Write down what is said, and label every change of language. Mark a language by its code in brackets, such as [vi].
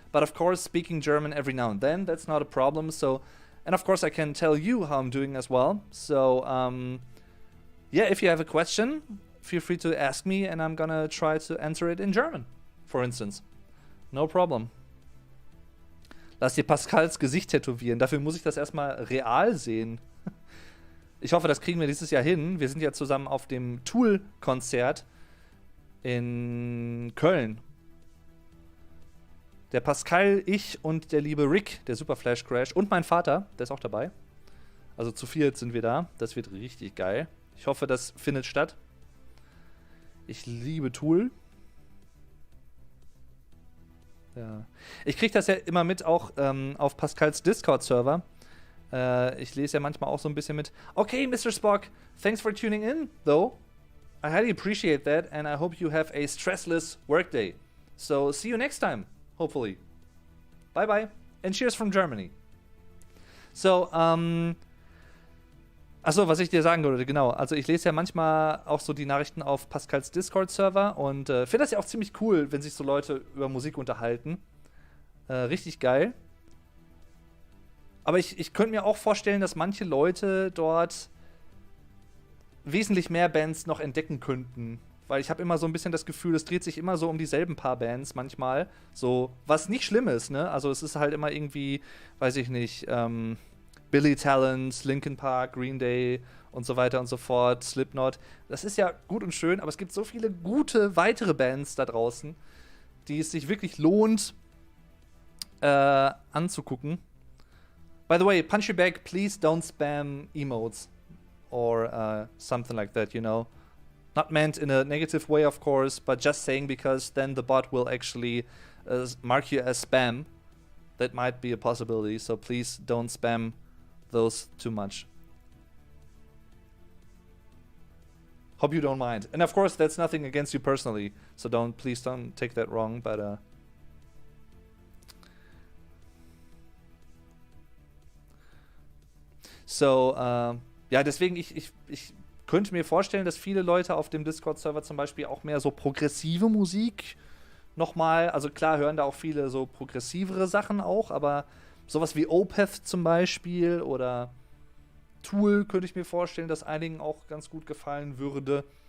[en] But of course, speaking German every now and then, that's not a problem. So, and of course, I can tell you how I'm doing as well. So, yeah, if you have a question, feel free to ask me, and I'm gonna try to answer it in German, for instance. No problem. [de] Lass dir Pascals Gesicht tätowieren. Dafür muss ich das erstmal real sehen. Ich hoffe, das kriegen wir dieses Jahr hin. Wir sind ja zusammen auf dem Tool-Konzert in Köln. Der Pascal, ich und der liebe Rick, der Super Flash Crash, und mein Vater, der ist auch dabei. Also zu viert sind wir da. Das wird richtig geil. Ich hoffe, das findet statt. Ich liebe Tool. Ja. Ich kriege das ja immer mit, auch auf Pascals Discord-Server. Ich lese ja manchmal auch so ein bisschen mit. [en] Okay, Mr. Spock, thanks for tuning in, though. I highly appreciate that, and I hope you have a stressless workday. So, see you next time, hopefully. Bye-bye, and cheers from Germany. [de] So, achso, was ich dir sagen wollte, genau. Also ich lese ja manchmal auch so die Nachrichten auf Pascals Discord-Server und finde das ja auch ziemlich cool, wenn sich so Leute über Musik unterhalten. Richtig geil. Aber ich könnte mir auch vorstellen, dass manche Leute dort wesentlich mehr Bands noch entdecken könnten. Weil ich habe immer so ein bisschen das Gefühl, es dreht sich immer so um dieselben paar Bands manchmal. So, was nicht schlimm ist, ne? Also es ist halt immer irgendwie, weiß ich nicht, Billy Talent, Linkin Park, Green Day und so weiter und so fort, Slipknot. Das ist ja gut und schön, aber es gibt so viele gute weitere Bands da draußen, die es sich wirklich lohnt anzugucken. [en] By the way, Punch Your Back, please don't spam emotes or something like that, you know. Not meant in a negative way, of course, but just saying because then the bot will actually mark you as spam. That might be a possibility, so please don't spam those too much. Hope you don't mind. And of course, that's nothing against you personally, so please don't take that wrong, but so, [de] ja, deswegen, ich könnte mir vorstellen, dass viele Leute auf dem Discord-Server zum Beispiel auch mehr so progressive Musik nochmal, also klar hören da auch viele so progressivere Sachen auch, aber sowas wie Opeth zum Beispiel oder Tool könnte ich mir vorstellen, dass einigen auch ganz gut gefallen würde.